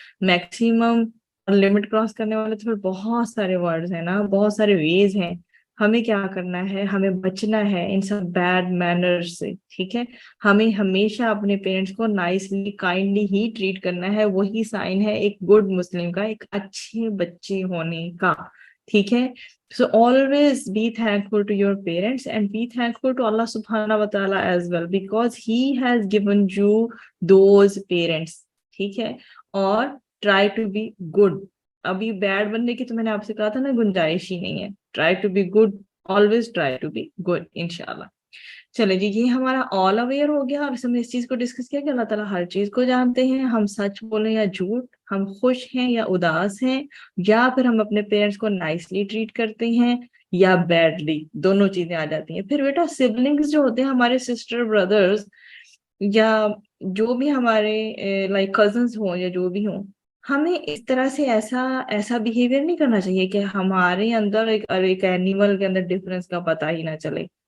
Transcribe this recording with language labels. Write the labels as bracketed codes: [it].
[ur] Maximum limit cross کرنے والے تو پھر بہت سارے ورڈز ہیں نا, بہت سارے ویز ہیں. ہمیں کیا کرنا ہے, ہمیں بچنا ہے ان سب بیڈ مینرز سے. ٹھیک ہے, ہمیں ہمیشہ اپنے پیرنٹس کو نائسلی کائنڈلی ہی ٹریٹ کرنا ہے. وہی سائن ہے ایک گڈ مسلم کا, ایک اچھے بچے ہونے کا. ٹھیک ہے, [en] so always be thankful to your parents and be thankful to Allah subhanahu wa ta'ala as well, because he has given you those parents. [ur] ٹھیک ہے, اور [en] try to be good. [ur] ابھی بیڈ بننے کی تو میں نے آپ سے کہا تھا نا گنجائش ہی نہیں ہے. [en] try to be good, always try to be good انشاءاللہ. [ur] چلے جی, یہ ہمارا آل اویئر ہو گیا, اور ہم نے اس چیز کو ڈسکس کیا کہ اللہ تعالیٰ ہر چیز کو جانتے ہیں. ہم سچ بولیں یا جھوٹ, ہم خوش ہیں یا اداس ہیں, یا پھر ہم اپنے پیرنٹس کو نائسلی ٹریٹ کرتے ہیں یا بیڈلی, دونوں چیزیں آ جاتی ہیں. پھر بیٹا سبلنگس جو ہوتے ہیں, ہمارے سسٹر بردرز یا جو بھی ہمارے لائک کزنس ہوں یا جو بھی ہوں, ہمیں اس طرح سے ایسا بیہیویئر نہیں کرنا چاہیے کہ ہمارے اندر ایک اینیمل کے اندر ڈفرنس کا پتہ ہی نہ چلے.